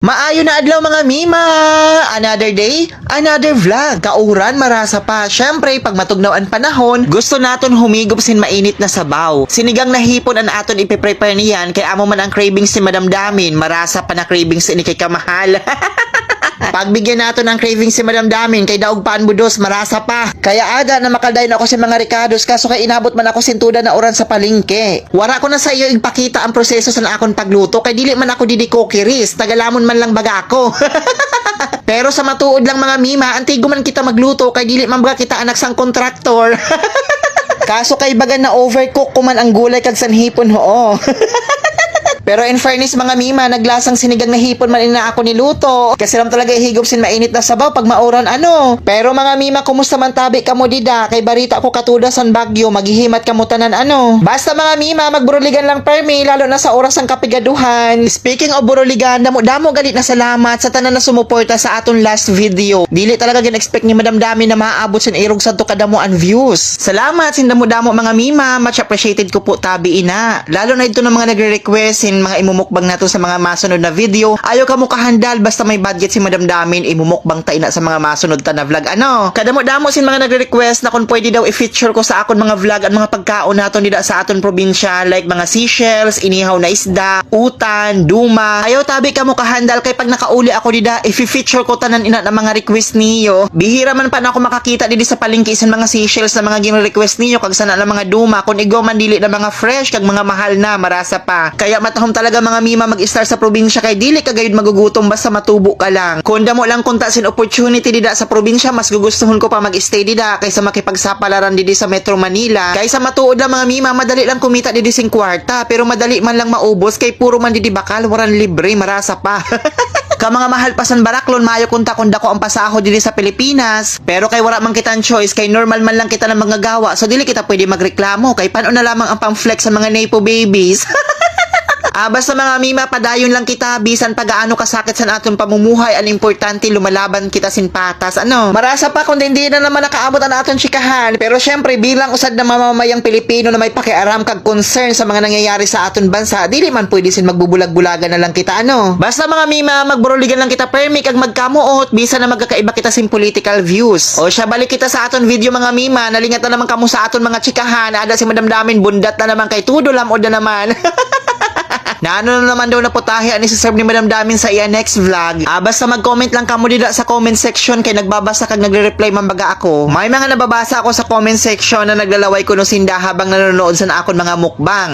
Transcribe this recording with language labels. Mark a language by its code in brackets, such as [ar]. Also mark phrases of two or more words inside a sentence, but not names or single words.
[msb] Maayo na adlaw mga mima! [en] Another day, another vlog. [msb] Kauran, marasa pa. Syempre, pag matugnaw ang panahon, gusto naton humigop sin mainit na sabaw. Sinigang na hipon ang aton ipiprepare niyan, kaya amo man ang cravings si Madam Damin. Marasa pa na cravings ni kay Kamahal. Pagbigyan nato ng cravings si Madam Damin, kay daog paan budos, marasa pa. Kaya aga na makaldayon ako si mga Ricardos, kaso kay inabot man ako sintuda na oran sa palengke. Wara ko na sa iyo ipakita ang proseso sa akon pagluto, kay dili man ako didi cookeries, tagalamon man lang baga ako. Pero sa matuod lang mga mima, antigo man kita magluto, kay dili man baga kita anak sang kontraktor. Kaso kay baga na overcook kuman ang gulay kag sanhipon hoo. Pero [en] in fairness [msb] mga mima, naglasang sinigang na hipon man ina ako niluto. Kasi ram talaga ihigop sin mainit na sabaw pag mauran ano. Pero mga mima, kumusta man tabi kamo dida? Kay barita ko katuda san Bagyo, maghihimat kamo tanan ano. Basta mga mima, magburuligan lang permi, lalo na sa oras ng kapigaduhan. [en] Speaking of [msb] buruligan, damo galit na salamat sa tanan na sumuporta sa aton [en] last video. [msb] Dili talaga gin-expect ni Madam Dami na maaabot sin irog santo kadamo ang views. Salamat sin damo-damo mga mima, [en] much appreciated [msb] ko po tabi ina. Lalo na ito ng mga nagre-request mga imumukbang nato sa mga masunod na video. Ayaw ka mo kahandal basta may budget si Madam Damin, imumukbang tayo na sa mga masunod ta na vlog ano. Kadamo-damo sin mga nagre-request na kung pwede daw i-feature ko sa akon mga vlog at mga pagkaon nato nila sa aton probinsya, like mga seashells, inihaw na isda, utan, duma. Ayaw tabi ka mo kahandal, kay pag nakauli ako dida, i-feature ko tanan ina ng mga request niyo. Bihira man pa na ako makakita didi sa palengke sa mga seashells na mga gin-request niyo, kag sana na mga duma, kung igo man dili na mga fresh kag mga mahal na, marasa pa. Kaya matahom talaga mga mima mag-star sa probinsya, kay dili ka gayud magugutom basta matubo ka lang. Kung damo lang kunta sin opportunity dida sa probinsya, mas gugustuhon ko pa mag-stay dida kaysa makipagsapalaran didi sa Metro Manila. Kaysa matuod lang mga mima, madali lang kumita didi sing kwarta, pero madali man lang maubos kay puro man didi bakal, waran libre, marasa pa. Ka mga mahal pa san Baraklon, mayo kunta kunda ko ang pasaho dili sa Pilipinas. Pero kay wala man kita choice, kay normal man lang kita na mga gawa, so dili kita pwede magreklamo, kay paano na lamang ang pang-flex sa mga [en] nepo babies. [msb] Basta mga mima, padayon lang kita, bisan pagaano kasakit sa atong pamumuhay, ang importante lumalaban kita sin patas ano. Marasa pa kung hindi na naman nakaabot ang atong chikahan, pero syempre bilang usad na mamamayang Pilipino na may pakiaram kag concern sa mga nangyayari sa aton bansa, dili man pwede sin magbubulag-bulagan na lang kita ano. Basta mga mima, magburuligan lang kita permi kag magkamuot, bisan na magkakaiba kita sin [en] political views. [msb] O siya, balik kita sa aton video mga mima, nalingat na naman kamo sa aton mga chikahan, ada si Madam Damin bundat na naman kay tudo lamod na naman. Na ano na naman daw na putahe ani si serve ni Madam Damin sa iya [en] next vlog. [msb] Basta mag-comment lang kamo dito sa [en] comment section, [msb] kay nagbabasa kag nagre-reply man baga ako. May mga nababasa ako sa [en] comment section [msb] na naglalaway ko no sinda habang nanonood sa akon mga mukbang.